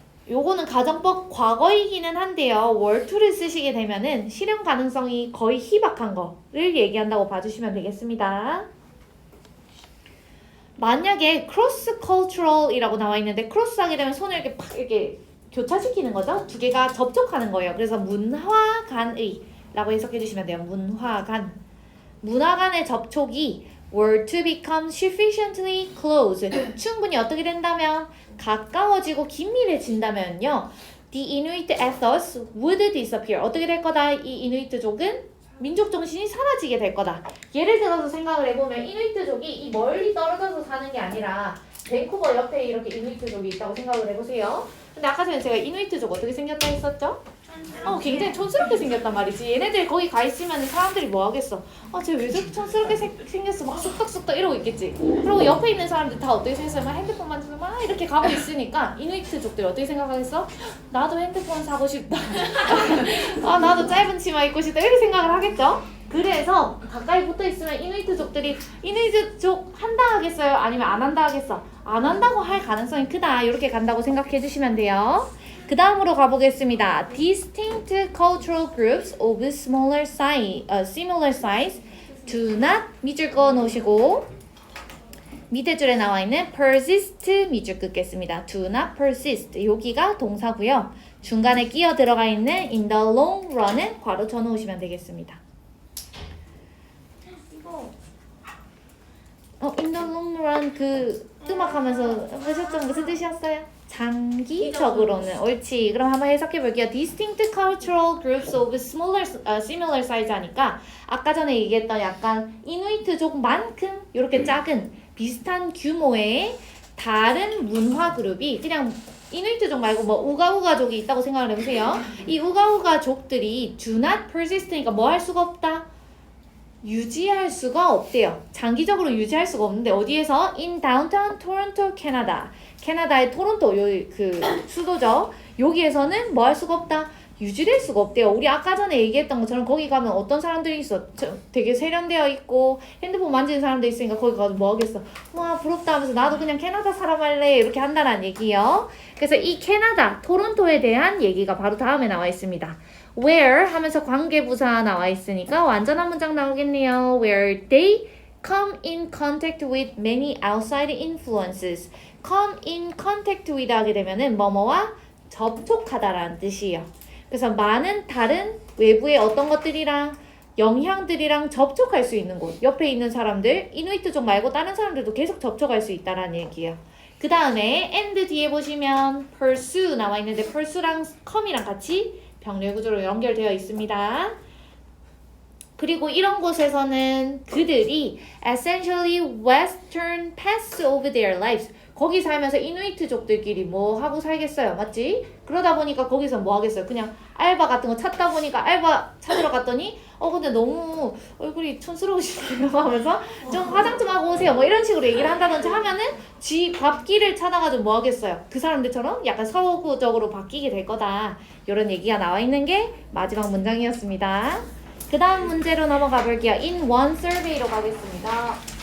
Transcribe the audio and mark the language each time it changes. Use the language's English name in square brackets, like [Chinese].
[Korean] 요거는 가정법 과거이기는 한데요. were to를 쓰시게 되면은 실현 가능성이 거의 희박한 거를 얘기한다고 봐주시면 되겠습니다. 만약에 cross cultural이라고 나와 있는데 cross 하게 되면 손을 이렇게 팍 이렇게 교차시키는 거죠. 두 개가 접촉하는 거예요. 그래서 문화 간의 라고 해석해 주시면 돼요. 문화 간. 문화 간의 접촉이 [English] were to become sufficiently close. [Korean] 충분히 어떻게 된다면 가까워지고 긴밀해진다면요. [English] The Inuit ethos would disappear. [Korean] 어떻게 될 거다? 이 이누이트족은 민족 정신이 사라지게 될 거다. 예를 들어서 생각을 해보면 이누이트족이 이 멀리 떨어져서 사는 게 아니라 밴쿠버 옆에 이렇게 이누이트족이 있다고 생각을 해보세요. 근데 아까 전에 제가 이누이트족 어떻게 생겼다 했었죠? 굉장히 촌스럽게 생겼단 말이지. 얘네들 거기 가 있으면 사람들이 뭐 하겠어? 쟤 왜 저렇게 촌스럽게 생겼어? 막 쑥덕쑥덕 이러고 있겠지. 그리고 옆에 있는 사람들 다 어떻게 생겼어요? 막 핸드폰 만지고 막 이렇게 가고 있으니까 이누이트족들이 어떻게 생각하겠어? 나도 핸드폰 사고 싶다. 나도 짧은 치마 입고 싶다. 이렇게 생각을 하겠죠? 그래서 가까이 붙어 있으면 이누이트족들이 이누이트족 한다 하겠어요? 아니면 안 한다 하겠어? 안 한다고 할 가능성이 크다. 이렇게 간다고 생각해 주시면 돼요. 그 다음으로 가보겠습니다. [English] Distinct cultural groups of similar size do not [Korean] 밑줄 그어 놓으시고 밑에 줄에 나와 있는 persist 밑줄 긋겠습니다. do not persist 여기가 동사고요. 중간에 끼어 들어가 있는 [English] in the long run [Korean] 은 괄호 쳐 놓으시면 되겠습니다. [English] in the long run [Korean] 그 음악 하면서 하셨던 무슨 뜻이었어요? 장기적으로는 옳지. 그럼 한번 해석해 볼게요. [English] Distinct cultural groups of similar size [Korean] 하니까 아까 전에 얘기했던 약간 이누이트족만큼 이렇게 작은 비슷한 규모의 다른 문화 그룹이 그냥 이누이트족 말고 뭐 우가우가족이 있다고 생각을 해보세요. 이 우가우가족들이 do not persist니까 뭐 할 수가 없다? 유지할 수가 없대요. 장기적으로 유지할 수가 없는데 어디에서? [English] In downtown Toronto, Canada. [Korean] 캐나다의 토론토 그 수도죠. 여기에서는 뭐 할 수가 없다? 유지될 수가 없대요. 우리 아까 전에 얘기했던 것처럼 거기 가면 어떤 사람들이 있어? 되게 세련되어 있고 핸드폰 만지는 사람도 있으니까 거기 가서 뭐 하겠어? 와 부럽다 하면서 나도 그냥 캐나다 사람 할래 이렇게 한다는 얘기요. 그래서 이 캐나다 토론토에 대한 얘기가 바로 다음에 나와 있습니다. Where 하면서 관계부사 나와 있으니까 완전한 문장 나오겠네요. [English] Where they come in contact with many outside influences. come in contact with [Korean] 하게 되면은 뭐뭐와 접촉하다라는 뜻이에요. 그래서 많은 다른 외부의 어떤 것들이랑 영향들이랑 접촉할 수 있는 곳. 옆에 있는 사람들, 이누이트족 말고 다른 사람들도 계속 접촉할 수 있다라는 얘기예요. 그 다음에 and 뒤에 보시면 pursue 나와 있는데 pursue랑 come이랑 같이 병렬 구조로 연결되어 있습니다. 그리고 이런 곳에서는 그들이 [English] essentially western paths of their lives [Korean] 거기 살면서 이누이트족들끼리 뭐 하고 살겠어요. 맞지? 그러다 보니까 거기서 뭐 하겠어요. 그냥 알바 같은 거 찾다 보니까 알바 찾으러 갔더니 근데 너무 얼굴이 촌스러우시네요 하면서 좀 화장 좀 하고 오세요. 뭐 이런 식으로 얘기를 한다든지 하면은 지 밥길을 찾아가지고 뭐 하겠어요. 그 사람들처럼 약간 서구적으로 바뀌게 될 거다. 이런 얘기가 나와 있는 게 마지막 문장이었습니다. 그 다음 문제로 넘어가 볼게요. [English] In one survey로 [Korean] 가겠습니다.